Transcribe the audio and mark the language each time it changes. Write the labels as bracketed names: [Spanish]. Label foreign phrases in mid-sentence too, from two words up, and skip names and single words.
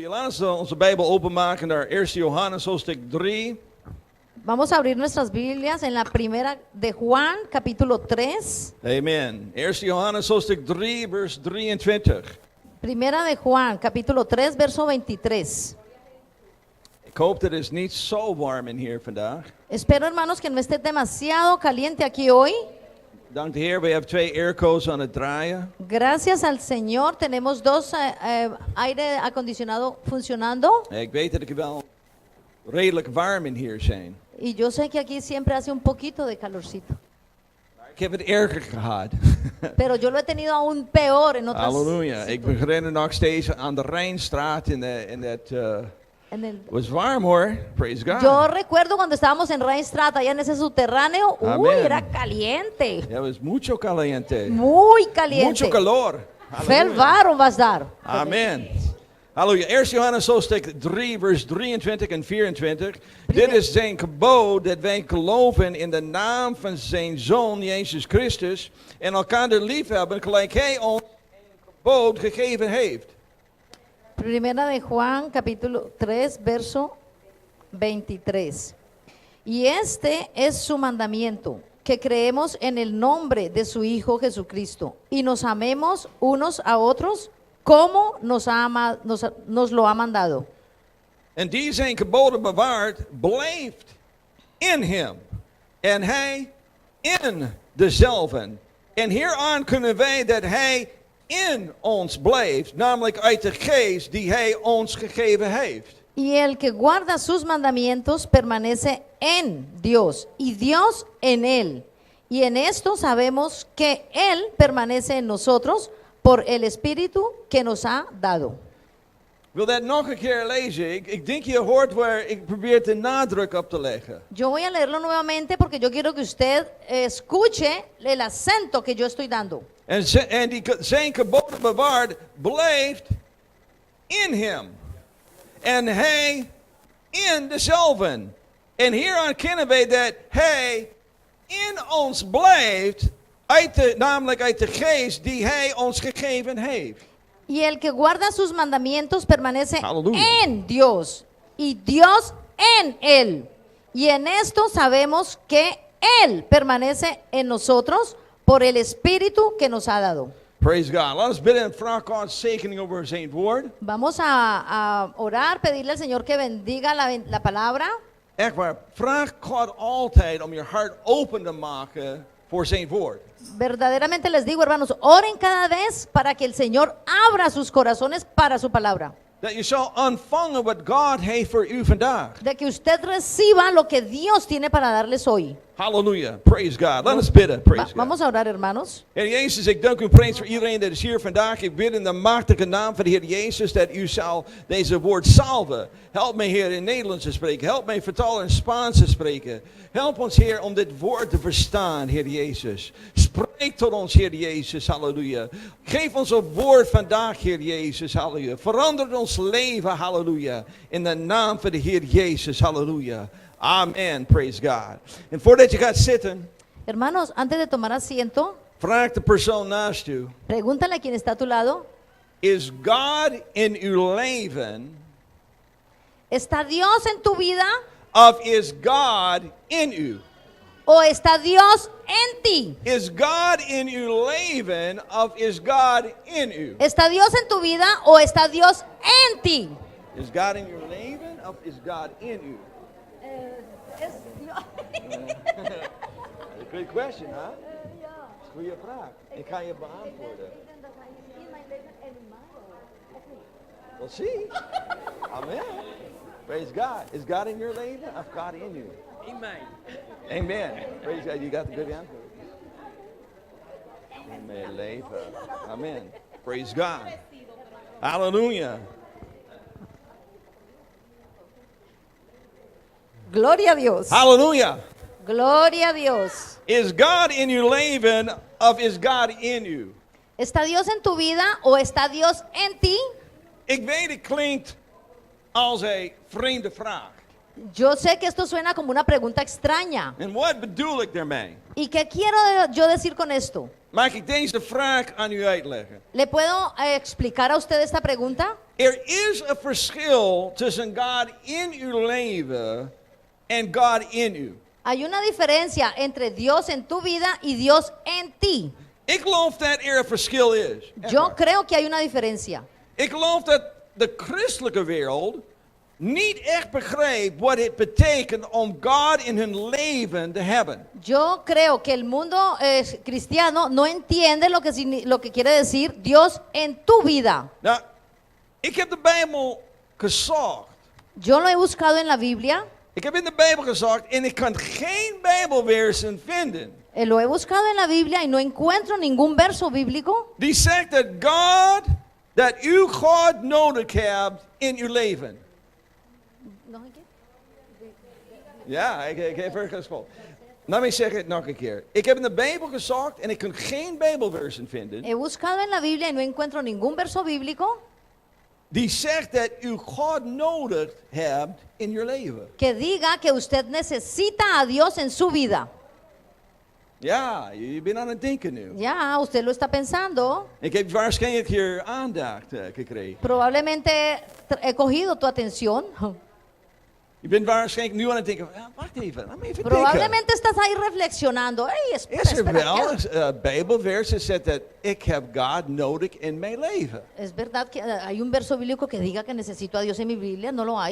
[Dutch] Laten we onze Bijbel openmaken naar 1 Johannes hoofdstuk 3. [Spanish] Vamos a abrir nuestras Biblias en la primera de Juan, capítulo 3. Amen. [Dutch] 1 Johannes hoofdstuk 3, vers 23. [Spanish] Primera de Juan, capítulo 3, verso 23. [Dutch] Ik hoop dat het niet zo warm in hier vandaag. [Spanish] Espero, hermanos, que no esté demasiado caliente aquí hoy. [Dutch] Dank de Heer, we hebben 2 airco's aan het draaien. [Spanish] Gracias al Señor, tenemos dos aire acondicionado funcionando. [Dutch] Ik weet dat ik wel redelijk warm in hier zijn. [Spanish] Y yo sé que aquí siempre hace un poquito de calorcito. [Dutch] Ik heb het erger gehad. [Spanish] Pero yo lo he tenido aún peor en otras. [Dutch] Halleluja. Ik begin nog steeds aan de Rijnstraat in dat... Het was warm hoor, [English] praise God. [Spanish] Yo recuerdo cuando estábamos en Rijnstraat, allá en ese subterráneo, uy, Amen. era caliente. Ja, was mucho caliente. Muy caliente. Mucho calor. [Dutch] Veel warm was daar. Amen. Halleluja. 1 Johannes hoofdstuk 3, vers 23 en 24. Dit is zijn gebod dat wij geloven in de naam van zijn Zoon, Jezus Christus, en elkaar liefhebben gelijk hij ons een gebod gegeven heeft. [Spanish] Primera de Juan, capítulo 3, verso 23. Y este es su mandamiento, que creemos en el nombre de su Hijo Jesucristo y nos amemos unos a otros como nos lo ha mandado. [Dutch] En die zijn geboden bewaard, blijft in hem. En hij in dezelfden. En hieraan kunnen wij dat hij in ons blijft, namelijk uit de geest die hij ons gegeven heeft. [Spanish] Y el que guarda sus mandamientos permanece en Dios y Dios en él. Y en esto sabemos que él permanece en nosotros por el Espíritu que nos ha dado. [Dutch] Ik wil dat nog een keer lezen. Ik denk je hoort waar ik probeer de nadruk op te leggen. [Spanish] Yo voy a leerlo nuevamente porque yo quiero que usted escuche el acento que yo estoy dando. [Dutch] En die zijn geboden bewaard, blijft in hem. En hij in dezelfden. En hieraan kennen wij dat hij in ons blijft, namelijk uit de geest die hij ons gegeven heeft. [Spanish] Y el que guarda sus mandamientos permanece Aleluya. en Dios y Dios en él. Y en esto sabemos que él permanece en nosotros por el Espíritu que nos ha dado. [English] Praise God. [Dutch] Laten we bidden en vragen Gods zegening over zijn woord. [Spanish] Vamos a orar, pedirle al Señor que bendiga la palabra. [Dutch] Echt waar, vraag God altijd om je hart open te maken voor zijn woord. [Spanish] Verdaderamente les digo, hermanos, oren cada vez para que el Señor abra sus corazones para su palabra. [Dutch] Dat je zal ontvangen wat God heeft voor u vandaag. [Spanish] De que usted reciba lo que Dios tiene para darles hoy. [English] Halleluja. Praise God. Let us bidden. Praise God. [Spanish] Vamos a orar, hermanos. [Dutch] Heer Jezus, ik dank u prijs voor iedereen dat is hier vandaag. Ik bid in de machtige naam van de Heer Jezus dat u zal deze woord salven. Help mij, Heer, in Nederlands te spreken. Help mij vertalen in Spaans te spreken. Help ons, Heer, om dit woord te verstaan, Heer Jezus. Spreek tot ons, Heer Jezus. Halleluja. Geef ons een woord vandaag, Heer Jezus. Halleluja. Verander ons leven. Halleluja. In de naam van de Heer Jezus. [English] Halleluja. Amen, praise God. [Dutch] En voordat je gaat zitten, [Spanish] Hermanos, antes de tomar asiento, [Dutch] vraag de persoon naast u. [Spanish] pregúntale a quien está a tu lado, [Dutch] Is God in uw leven? [Spanish] ¿está Dios en tu vida [Dutch] Of is God in u? [Spanish] o está Dios en ti? [Dutch] Is God in uw leven? Of is God in u? [Spanish] ¿Está Dios en tu vida o está Dios en ti? [Dutch] Is God in your leven? Of is God in u? [Spanish] Es Dios. [English] Great question, [Dutch] huh? Goeie vraag. Ik ga je beantwoorden. [English] We'll see. Amen. Praise God. [Dutch] Is God in your leven? Of God in you? Amen. [English] Amen. Praise God. You got the good answer. [Dutch] In mijn leven. [English] Amen. Praise God. Hallelujah. [Spanish] Gloria a Dios. [English] Hallelujah. [Spanish] Gloria a Dios. [Dutch] Is God in your leven? Of is God in you? [Spanish] ¿Está Dios en tu vida o está Dios en ti? [Dutch] Ik weet, het klinkt als een vreemde vraag. [Spanish] Yo sé que esto suena como una pregunta extraña. [Dutch] En wat bedoel ik daarmee? [Spanish] ¿Y qué quiero yo decir con esto? [Dutch] Mag ik deze vraag aan u uitleggen? [Spanish] ¿Le puedo explicar a usted esta pregunta? [Dutch] Er is een verschil tussen God in uw leven en God in u. [Spanish] Hay una diferencia entre Dios en tu vida y Dios en ti. [Dutch] Ik geloof dat er een verschil is. Echt [Spanish] Yo [Dutch] waar. [Spanish] creo que hay una diferencia. [Dutch] Ik geloof dat de christelijke wereld niet echt begrijpt wat het betekent om God in hun leven te hebben. [Spanish] Yo creo que el mundo cristiano no entiende lo que quiere decir Dios en tu vida. [Dutch] Nou, ik heb de Bijbel gezocht. [Spanish] Yo lo he buscado en la Biblia, [Dutch] Ik heb in de Bijbel gezocht en ik kan geen Bijbelversen vinden [Spanish] lo he buscado en la Biblia y no encuentro ningún verso bíblico [Dutch] die zegt dat u God nodig hebt in uw leven. Ja, ik heb er gesproken. Laat me zeggen het nog een keer. Ik heb in de Bijbel gezocht en ik kan geen Bijbelversen vinden [Spanish] He buscado en la Biblia y no encuentro ningún verso bíblico [Dutch] die zegt dat u God nodig hebt in uw leven. [Spanish] que diga que usted necesita a Dios en su vida. [Dutch] Ja, je bent aan het denken nu. [Spanish] Ya, usted lo está pensando. [Dutch] Ik heb waarschijnlijk hier aandacht gekregen. [Spanish] Probablemente he cogido tu atención. [Dutch] Je bent waarschijnlijk nu aan het denken, ja, wacht even, laat me even denken. [Spanish] Probablemente estás ahí reflexionando. Hey, espera, [Dutch] Is er [Spanish] espera, [Dutch] wel [Spanish] ¿qué? [Dutch] een Bijbelvers dat zegt dat ik heb God nodig in mijn leven? [Spanish] Es verdad que hay un verso bíblico que diga que necesito a Dios en mi Biblia, ¿no lo hay?